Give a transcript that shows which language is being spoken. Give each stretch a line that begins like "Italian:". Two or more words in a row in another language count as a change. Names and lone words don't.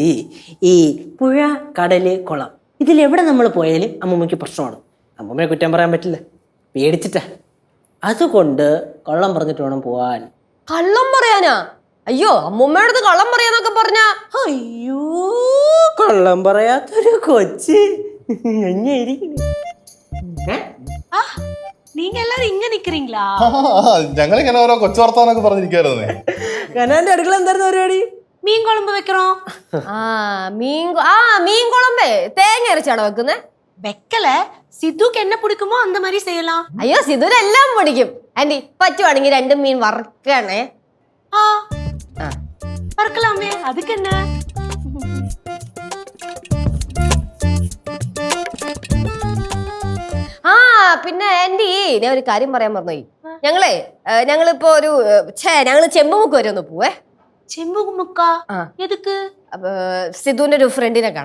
Malayalam: ഈ പുഴ, കടല്, കുളം ഇതിലെവിടെ നമ്മൾ പോയാലും അമ്മൂമ്മയ്ക്ക് പ്രശ്നമാണ്. അമ്മൂമ്മയെ കുറ്റം പറയാൻ പറ്റില്ല, പേടിച്ചിട്ടാ. അതുകൊണ്ട് കള്ളം പറഞ്ഞിട്ട് വേണം പോവാൻ. കള്ളം പറയാനാ? അയ്യോ, അമ്മൂമ്മയുടെ അടുത്ത് കള്ളം പറയാന്നൊക്കെ പറഞ്ഞ. അയ്യോ, കള്ളം പറയാത്തൊരു കൊച്ച്
Tamil: நீங்க எல்லாரும் இங்க நிக்கிறீங்களா?
Malayalam: ഞങ്ങളിങ്ങനെ ഓരോ കൊച്ചു വർത്താനൊക്കെ പറഞ്ഞിരിക്കുവായിരുന്നേ. കനാന്റെ അടുക്കള എന്തായിരുന്നു പരിപാടി?
Tamil: மீன் குழம்பு வைக்கிறோம்.
Malayalam: മീൻ കുളമ്പേ തേങ്ങ അരച്ചാണോ വെക്കുന്നേ?
Tamil: வைக்கல, சித்துக்கு என்ன பிடிக்குமோ அந்த மாதிரி செய்யலாம்.
Malayalam: അയ്യോ, സിധുരെല്ലാം പിടിക്കും. ആന്റി പറ്റുവാണെങ്കിൽ 2 മീൻ വറക്കണേ.
Tamil: வறுக்கலாமே, அதுக்கு என்ன?
Malayalam: പിന്നെ ആന്റി ഞാൻ ഒരു കാര്യം പറയാൻ മറന്നുപോയി. ഞങ്ങളിപ്പോ ഞങ്ങള് ചെമ്പുമുക്ക് വരെ ഒന്ന് പോവേ. ചെമ്പുമുക്കാ? എതുക്ക്? സിധുവിന്റെ ഒരു ഫ്രണ്ടിനെ കാണാൻ.